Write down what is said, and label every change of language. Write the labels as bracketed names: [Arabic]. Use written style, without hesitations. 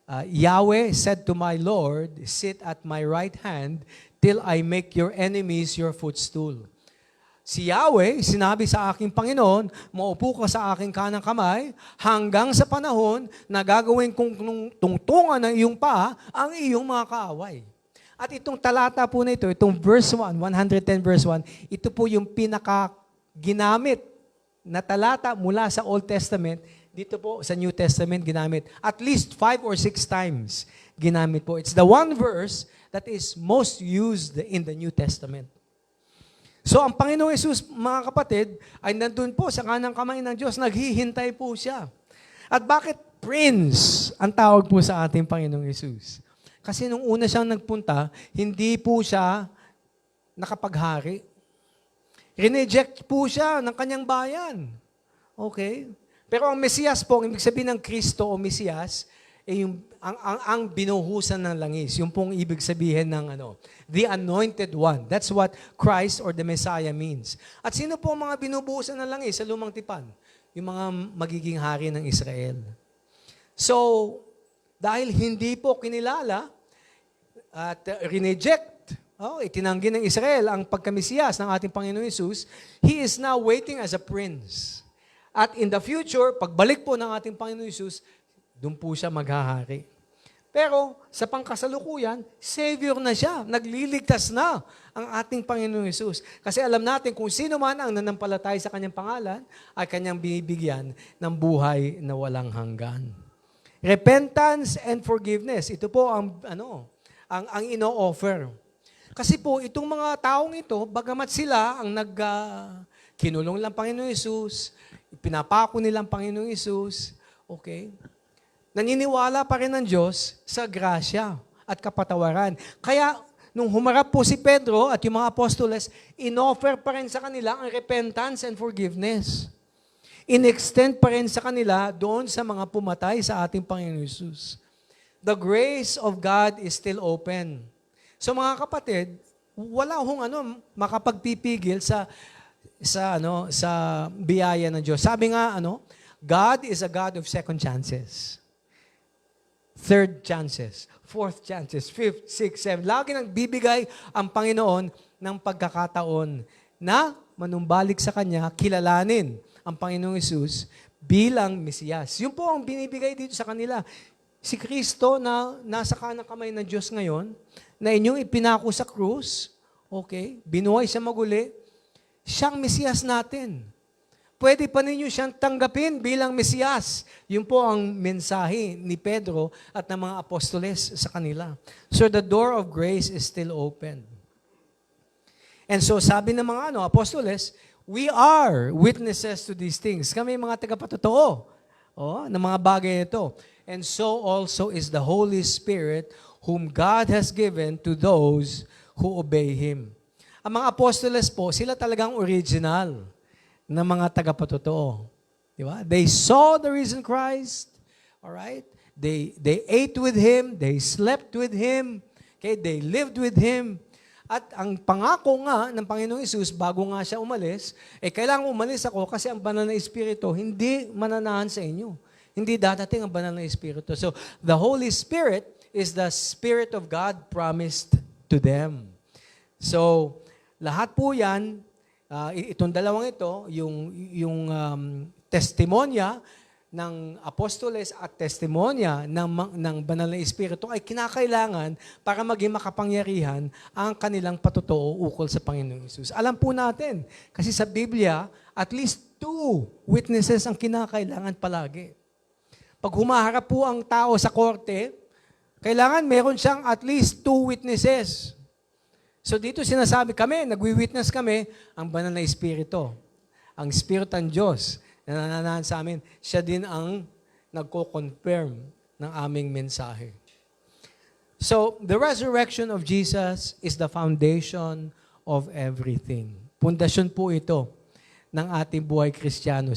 [English] Yahweh said to my Lord, sit at my right hand till I make your enemies your footstool. [Filipino] Si Yahweh, sinabi sa aking Panginoon, maupo ka sa aking kanang kamay hanggang sa panahon na gagawin kong tungtungan ng iyong paa ang iyong mga kaaway. At itong talata po na ito, itong verse 1, 110 verse 1, ito po yung pinaka-ginamit na talata mula sa Old Testament, dito po sa New Testament ginamit. [English] At least 5 or 6 times [Filipino] ginamit po. [English] It's the one verse that is most used in the New Testament. [Filipino] So ang Panginoong Hesus, mga kapatid, ay nandun po sa kanang kamay ng Diyos, naghihintay po siya. At bakit Prince ang tawag po sa ating Panginoong Hesus? Kasi nung una siyang nagpunta, hindi po siya nakapaghari. Rineject po siya ng kanyang bayan. Okay? Pero ang Mesiyas po, ang ibig sabihin ng Kristo o Mesiyas, ang binuhusan ng langis. Yung pong ibig sabihin ng [English] the anointed one. That's what Christ or the Messiah means. [Filipino] At sino po ang mga binubuhusan ng langis sa lumang tipan? Yung mga magiging hari ng Israel. So, dahil hindi po kinilala at rineject, itinanggi ng Israel ang pagkamesiyas ng ating Panginoon Hesus, [English] He is now waiting as a prince. [Filipino] At [English] in the future, [Filipino] pagbalik po ng ating Panginoon Hesus, doon po siya maghahari. Pero sa pangkasalukuyan, Savior na siya. Nagliligtas na ang ating Panginoong Hesus. Kasi alam natin kung sino man ang nanampalatay sa kanyang pangalan, ay kanyang binibigyan ng buhay na walang hanggan. [English] Repentance and forgiveness. [Filipino] Ito po ang ino-offer. Kasi po, itong mga taong ito, bagamat sila ang kinulong lang Panginoong Hesus, pinapako nilang Panginoong Hesus, okay, naniniwala pa rin ng Diyos sa grasya at kapatawaran. Kaya, nung humarap po si Pedro at yung mga apostoles, in-offer pa rin sa kanila ang repentance and forgiveness. In-extend pa rin sa kanila doon sa mga pumatay sa ating Panginoon Hesus. [English] The grace of God is still open. [Filipino] So mga kapatid, wala hong makapagpipigil sa biyaya ng Diyos. Sabi nga, [English] God is a God of second chances. Third chances, fourth chances, fifth, sixth, seventh. [Filipino] Lagi nang bibigay ang Panginoon ng pagkakataon na manumbalik sa Kanya, kilalanin ang Panginoong Hesus bilang Mesiyas. Yun po ang binibigay dito sa kanila. Si Kristo na nasa kanang kamay ng Diyos ngayon, na inyong ipinako sa krus, okay, binuhay siya maguli, siyang Mesiyas natin. Pwede pa ninyo siyang tanggapin bilang Mesiyas. Yun po ang mensahe ni Pedro at ng mga apostoles sa kanila. [English] So the door of grace is still open. And so [Filipino] sabi ng mga apostoles, [English] we are witnesses to these things. [Filipino] Kami mga tagapatotoo ng mga bagay ito. [English] And so also is the Holy Spirit whom God has given to those who obey Him. [Filipino] Ang mga apostoles po, sila talagang original na mga tagapatotoo. Di ba? [English] They saw the risen Christ. Alright? They ate with Him. They slept with Him. Okay? They lived with Him. [Filipino] At ang pangako nga ng Panginoong Hesus, bago nga siya umalis, kailangan umalis ako kasi ang banal na Espiritu hindi mananahan sa inyo. Hindi dadating ang banal na Espiritu. [English] So, the Holy Spirit is the Spirit of God promised to them. [Filipino] So, lahat po yan, itong dalawang ito, yung testimonya ng apostoles at testimonya ng banal na Espiritu ay kinakailangan para maging makapangyarihan ang kanilang patotoo ukol sa Panginoong Hesus. Alam po natin, kasi sa Biblia, at least 2 witnesses ang kinakailangan palagi. Pag humaharap po ang tao sa korte, kailangan meron siyang at least 2 witnesses. So dito sinasabi kami, nagwi-witness kami, ang banal na Espiritu, ang Espiritu ng Diyos na nananahan sa amin, siya din ang nagko-confirm ng aming mensahe. [English] So, the resurrection of Jesus is the foundation of everything. [Filipino] Pundasyon po ito ng ating buhay Kristiyano.